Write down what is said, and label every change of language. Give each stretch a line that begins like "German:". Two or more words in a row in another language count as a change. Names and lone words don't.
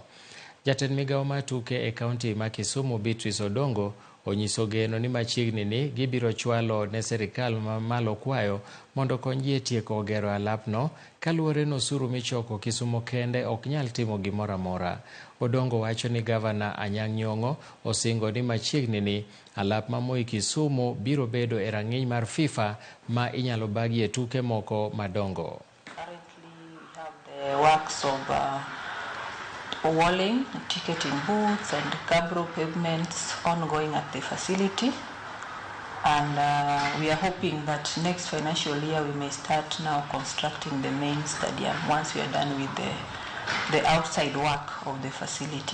Luo (Kenya and Tanzania): Jatend migawo mar tuke e kaunti ma Kisumu Beatrice Odongo onyiso geno ni machiegni ni gibiro chwalo ne sirikal ma malo kwayo mondo konygi e tieko gero alapno kaluwore ni osuru michoko Kisumu kende ok nyal timo gimoro amora. Odongo wacho ni gavana Anyang' Nyong'o osingo ni machiegni ni alap ma Moi Kisumu biro bedo e rang'iny mar FIFA ma inyalo bagie tuke moko madongo.
English: Currently we have the works of walling, ticketing booths and curb road pavements ongoing at the facility, and we are hoping that next financial year we may start now constructing the main stadium once we are done with the outside work of the facility.